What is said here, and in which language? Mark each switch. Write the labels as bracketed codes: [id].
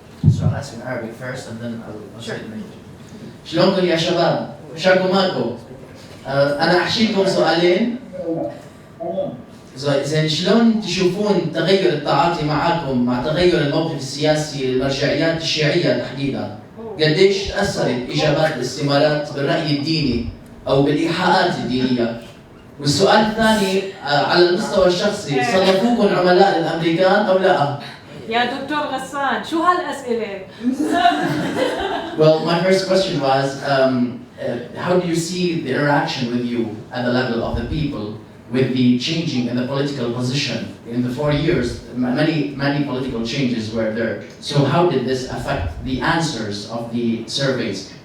[en] So I'll ask in Arabic first and then I'll say it in English. [ar] شلونكم يا شباب؟ شاكو ماكو؟ أنا أحكي لكم سؤالين. زين شلون تشوفون تغير التعاطي معاكم مع تغير الموقف السياسي للمرجعيات الشيعية تحديدا؟ قديش تأثرت إجابات الاستمارات بالرأي الديني أو بالإيحاءات الدينية؟ والسؤال الثاني على المستوى الشخصي صنفوكم عملاء للأمريكان أو لا؟ يا دكتور غسان شو هالأسئلة؟ [en] Well, my first question was, how do you see the interaction with you at the level of the people with the changing in the political position? In the 4 years, many political changes were there. So how did this affect the answers of the surveys?